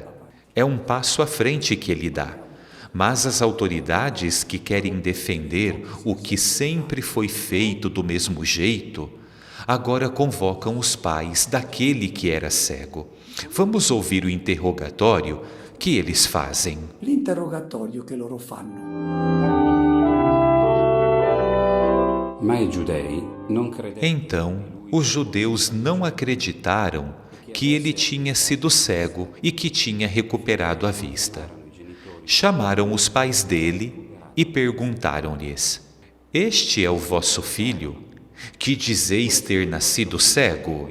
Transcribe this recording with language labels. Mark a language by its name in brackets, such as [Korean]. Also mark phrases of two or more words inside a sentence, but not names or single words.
[Portuguese] É um passo à frente que ele dá. Mas as autoridades que querem defender o que sempre foi feito do mesmo jeito, agora convocam os pais daquele que era cego. Vamos ouvir o interrogatório que eles fazem. [Italian] l'interrogatorio che loro fanno. Ma i giudei non credevano. [Portuguese] Então, os judeus não acreditaram que ele tinha sido cego e que tinha recuperado a vista. Chamaram os pais dele e perguntaram-lhes: este é o vosso filho, que dizeis ter nascido cego?